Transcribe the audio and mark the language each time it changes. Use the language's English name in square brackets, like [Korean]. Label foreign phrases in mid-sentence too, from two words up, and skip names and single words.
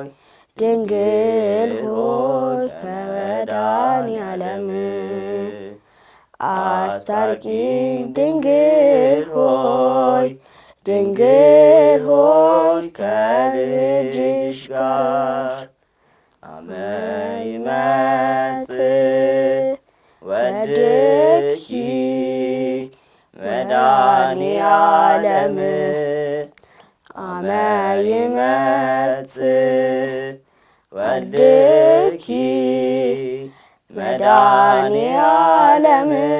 [Amharic] ድንግል ሆይ ከመድኃኔ ዓለም አስታርቂን ድንግል ሆይ ድንግል ሆይ ከልጅሽ ጋር [Geez] አመ ይመጽእ ወልድኪ መድኃኔ ዓለም አመ ይመጽእ ወልድኪ መድኃኔዓለም